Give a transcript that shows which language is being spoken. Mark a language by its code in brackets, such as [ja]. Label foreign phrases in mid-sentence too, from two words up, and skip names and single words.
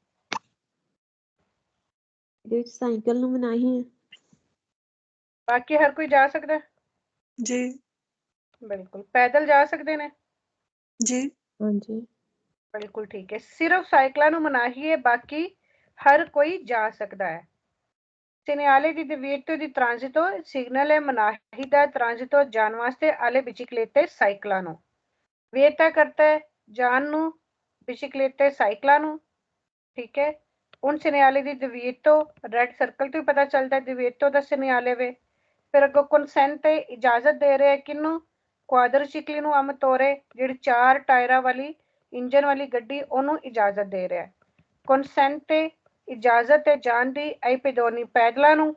[pa] ਇਹਦੇ ਵਿੱਚ ਸਾਈਕਲ ਨੂੰ ਮਨਾਹੀ ਹੈ। ਬਾਕੀ ਹਰ ਕੋਈ ਜਾ ਸਕਦਾ? ਜੀ ਬਿਲਕੁਲ। ਪੈਦਲ ਜਾ ਸਕਦੇ ਨੇ? ਜੀ ਹਾਂਜੀ ਬਿਲਕੁਲ ਠੀਕ ਹੈ। ਸਿਰਫ ਸਾਈਕਲਾਂ ਨੂੰ ਮਨਾਹੀ ਹੈ, ਬਾਕੀ ਹਰ ਕੋਈ ਜਾ ਸਕਦਾ ਹੈ। [it] Segnale di divieto di transito [pa] ਸਿਗਨਲ ਹੈ ਮਨਾਹੀ ਦਾ ਟ੍ਰਾਂਜ਼ਿਟੋ ਜਾਣ ਵਾਸਤੇ [it] alle biciclette [pa] ਸਾਈਕਲਾਂ ਨੂੰ। ਵਿeta ਕਰਤਾ ਹੈ ਜਾਣ ਨੂੰ ਬਿਚਿਕਲੇਟੇ ਸਾਈਕਲਾਂ ਨੂੰ, ਠੀਕ ਹੈ। ਹੁਣ [it] segnale di divieto [pa] ਰੈਡ ਸਰਕਲ ਤੋਂ ਹੀ ਪਤਾ ਚੱਲਦਾ divieto ਦਾ segnale ਵੇ। ਫਿਰ ਅੱਗੋਂ consent ਇਜਾਜ਼ਤ ਦੇ ਰਿਹਾ ਕਿਹਨੂੰ? ਕੁਆਡਰਚਿਕਲੀ ਨੂੰ ਆਮ ਤੌਰੇ ਜਿਹੜੀ 4 ਟਾਇਰਾਂ ਵਾਲੀ ਇੰਜਨ ਵਾਲੀ ਗੱਡੀ ਉਹਨੂੰ ਇਜਾਜ਼ਤ ਦੇ ਰਿਹਾ। ਕੰਸੈਂਟ ਤੇ ਇਜਾਜ਼ਤ ਤੇ ਜਾਣ ਦੀ [it] ai pedoni [pa] ਪੈਡਲਾਂ ਨੂੰ।